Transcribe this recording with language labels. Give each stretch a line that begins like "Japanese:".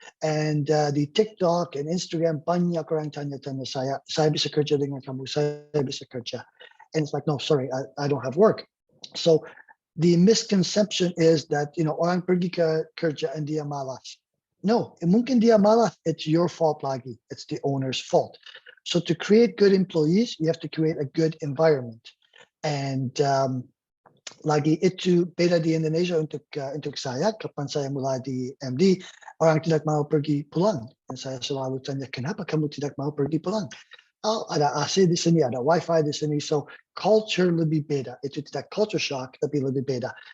Indonesian: And di TikTok and Instagram banyak orang tanya-tanya saya bisa kerja dengan kamu, saya bisa kerja.
English: And it's like, no, sorry, I don't have work. So the misconception is that, orang pergi ke kerja and dia malas. No, mungkin dia malas, it's your fault lagi. It's the owner's fault. So to create good employees, you have to create a good environment.
Indonesian: And lagi itu beda di Indonesia untuk saya, kapan saya mulai di MD, orang tidak mau pergi pulang. Dan saya selalu tanya, kenapa kamu tidak mau pergi pulang? Oh, ada AC di sini, ada Wi-Fi di sini. So culture lebih beda. Itu tidak culture shock, tapi lebih beda.